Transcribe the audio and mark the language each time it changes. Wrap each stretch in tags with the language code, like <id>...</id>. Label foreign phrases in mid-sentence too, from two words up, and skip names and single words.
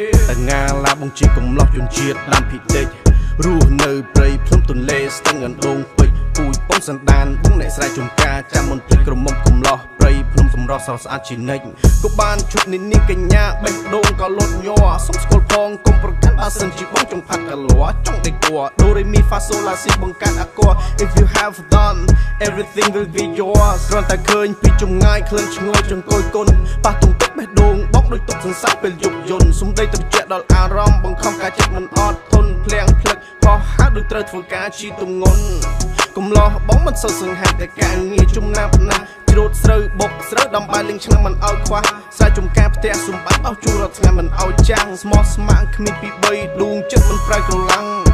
<km>យ តងាឡាបងជាកំឡោះជនជាតិដើមភាគតិច រស់នៅព្រៃភ្នំទន្លេស្ទឹងអណ្ដូងពេជ្រ ពូជពងសន្តានបងអ្នកស្រែចម្ការ ចាំមិនភ្លេចក្រមុំកំឡោះព្រៃភ្នំសម្រស់ស្រស់ស្អាតជានិច្ច ក៏បានជួបនាងកញ្ញាបេះដូងក៏លត់ញ័រ សុំស្គាល់ផងកុំប្រកាន់ បើសិនជាបងចង់ផាត់កាលា ចង់ដេកគួរ ដូរេមីហ្វាសូឡាស៊ីបង្កើតអាគ័រ</km> <en>If you have done, everything will be yours</en> <km>គ្រាន់តែឃើញពីចម្ងាយ ក្លិនឈ្ងុយចង្កូយគុណ ប៉ះទង្គិចបេះដូងបងដូចទុកសន្សើរពេលយប់យន់ សំដីត្រជាក់ដល់អារម្មណ៍ បង្ខំការចិត្តមិនអត់ធន់ ភ្លៀងភ្លឹក ខុសហើយដូចត្រូវធ្វើការជីទម្ងន់ កំឡោះបងមិនសូវសង្ហាតែការងារចំណាប់ណាស់ ច្រូតស្រូវ បុកស្រូវ ដំបែលីងឆ្នាំងមិនឲ្យខ្វះ ស្រែចម្ការផ្ទះសម្បែង បោះជូររាល់ថ្ងៃមិនឲ្យចាំង ស្មោះស្ម័គ្រគ្មានពីបី ដួងចិត្តមិនប្រែក្រឡាំង</km>